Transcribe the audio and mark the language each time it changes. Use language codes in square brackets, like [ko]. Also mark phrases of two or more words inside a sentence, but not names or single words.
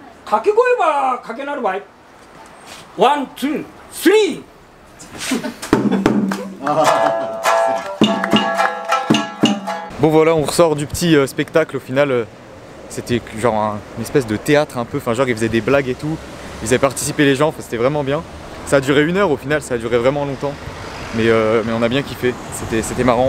[ja] 掛け声はかけなる場合。ワン、ツー、スリー。 [fr] Bon voilà, on ressort du petit spectacle. Au final, c'était genre une espèce de théâtre un peu. Enfin genre ils faisaient des blagues et tout. Ils avaient participé les gens. Enfin, c'était vraiment bien. Ça a duré 1 heure au final. Ça a duré vraiment longtemps. Mais on a bien kiffé. C'était marrant.